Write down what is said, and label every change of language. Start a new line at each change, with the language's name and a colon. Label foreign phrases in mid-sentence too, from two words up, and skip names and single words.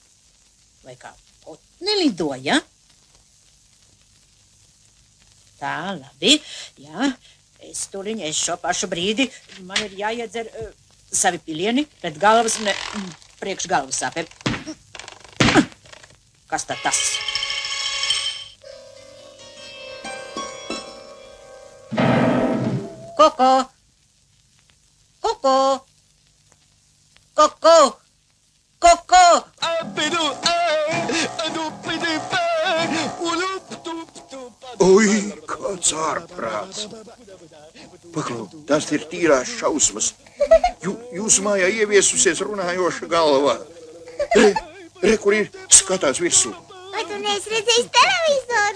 Latvian: Vai kā putni lidoja? Tā, labi, jā. Es tuliņ, es šo pašu brīdi, man ir jāiedzer savi pilieni pret galvas, ne, priekš galvas sāpēm. Kas tad tas? Koko! Koko! Koko! Koko! Apedo, adu pede, ulup tup tup. Kāds ārprāts. Paklau, tas ir tīrās šausmas. Jūsu mājā ieviesusies runājoša galva. Re, kur ir, skatās virsū. Vai tu neesi redzējis televizoru?